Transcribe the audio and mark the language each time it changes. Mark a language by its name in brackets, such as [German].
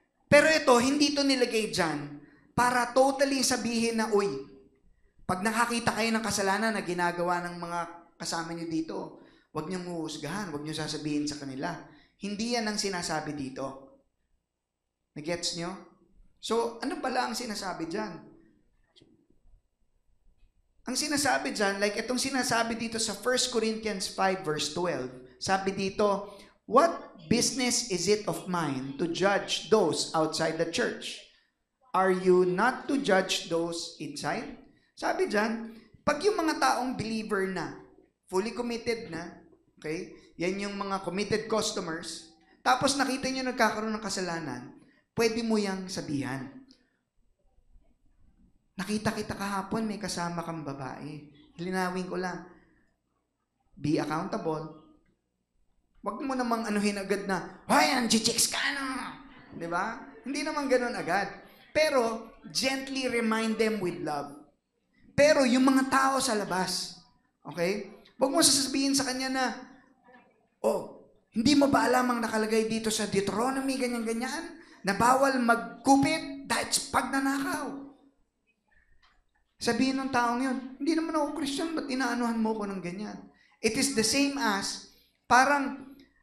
[Filipino] Pero ito, hindi ito nilagay dyan para totally sabihin na, uy, pag nakakita kayo ng kasalanan na ginagawa ng mga kasama nyo dito, huwag nyo huhusgahan, huwag nyo sasabihin sa kanila. Hindi yan ang sinasabi dito. Nagets nyo? So, ano pala ang sinasabi dyan? Ang sinasabi dyan, like itong sinasabi dito sa 1 Corinthians 5 verse 12, sabi dito, [English] what business is it of mine to judge those outside the church? Are you not to judge those inside? [Filipino] Sabi dyan, pag yung mga taong believer na, fully committed na, okay, yan yung mga committed customers, tapos nakita nyo nagkakaroon ng kasalanan, pwede mo yang sabihan. Nakita kita kahapon, may kasama kang babae. Linawin ko lang. [English] Be accountable. [Filipino] Wag mo namang anuhin agad na, ay, anji-chicks ka na. Diba? Hindi naman ganun agad. [English] Pero, gently remind them with love. [Filipino] Pero, yung mga tao sa labas, okay? Wag mo sasabihin sa kanya na, oh, hindi mo ba alam ang nakalagay dito sa Deuteronomy, ganyan-ganyan, na bawal magkupit dahil sa pagnanakaw. Sabihin ng taong yun, hindi naman ako Christian, ba't inaanuhan mo ko ng ganyan? [English] It is the same as, [Filipino] parang,